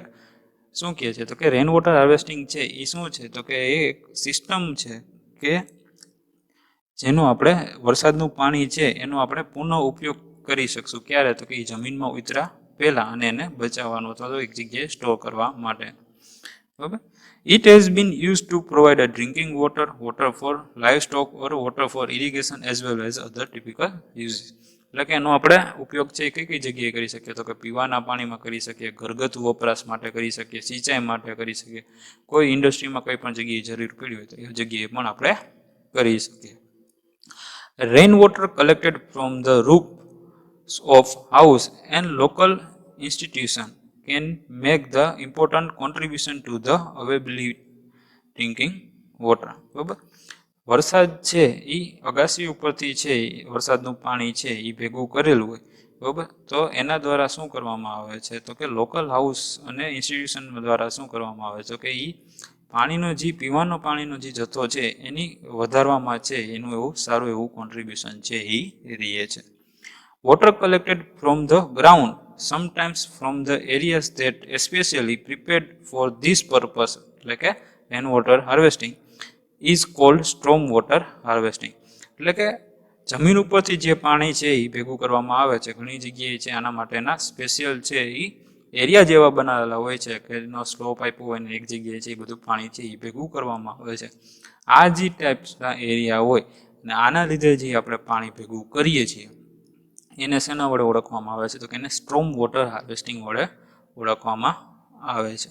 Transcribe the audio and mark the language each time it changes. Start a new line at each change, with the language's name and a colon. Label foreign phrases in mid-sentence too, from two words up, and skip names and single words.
Gujarati: શું કહે છે તો કે
English: rain water harvesting
Gujarati: છે એ શું છે તો કે એ એક સિસ્ટમ છે કે જેનું આપણે વરસાદનું પાણી છે એનો આપણે પુનઃ ઉપયોગ કરી શકશું. ક્યારે તો કે એ જમીનમાં ઉતર્યા પહેલાં અને એને બચાવવાનું અથવા તો એક જગ્યાએ સ્ટોર કરવા માટે. બરાબર.
English: It has been used to provide a drinking water, water for livestock or water for irrigation as well as other typical uses.
Gujarati: એટલે કે એનો આપણે ઉપયોગ છે કઈ કઈ જગ્યાએ કરી શકીએ તો કે પીવાના પાણીમાં કરી શકીએ, ઘરગથ્થુ વપરાશ માટે કરી શકીએ, સિંચાઈ માટે કરી શકીએ, કોઈ ઇન્ડસ્ટ્રીમાં કોઈ પણ જગ્યાએ જરૂર પડી હોય તો એ જગ્યાએ પણ આપણે કરી શકીએ.
English: rain water collected from the roofs of house and local institution can make the important contribution to the availability drinking water.
Gujarati: બરાબર. વરસાદ છે એ અગાસી ઉપરથી છે વરસાદનું પાણી છે એ ભેગું કરેલું હોય. બરાબર. તો એના દ્વારા શું કરવામાં આવે છે તો કે
English: local house
Gujarati: અને ઇન્સ્ટિટ્યુશન દ્વારા શું કરવામાં આવે છે તો કે એ પાણીનો જે પીવાનો પાણીનો જે જથ્થો છે એની વધારવામાં છે એનું એવું સારું એવું કોન્ટ્રીબ્યુશન છે એ રહે છે.
English: Water collected from the ground, sometimes from the areas that especially prepared for this purpose, like a rainwater harvesting, is called storm water harvesting.
Gujarati: એટલે કે જમીન ઉપરથી જે પાણી છે એ ભેગું કરવામાં આવે છે ઘણી જગ્યાએ છે આના માટેના સ્પેશિયલ છે એ એરિયા જેવા બનાવેલા હોય છે કે એનો
English: slow pipe
Gujarati: હોય ને એક જગ્યાએ છે એ બધું પાણી છે એ ભેગું કરવામાં આવે છે. આ જે ટાઈપ્સના એરિયા હોય ને આના લીધે જે આપણે પાણી ભેગું કરીએ છીએ એને શેના વડે ઓળખવામાં આવે છે તો કે એને
English: storm water harvesting
Gujarati: વડે ઓળખવામાં આવે છે.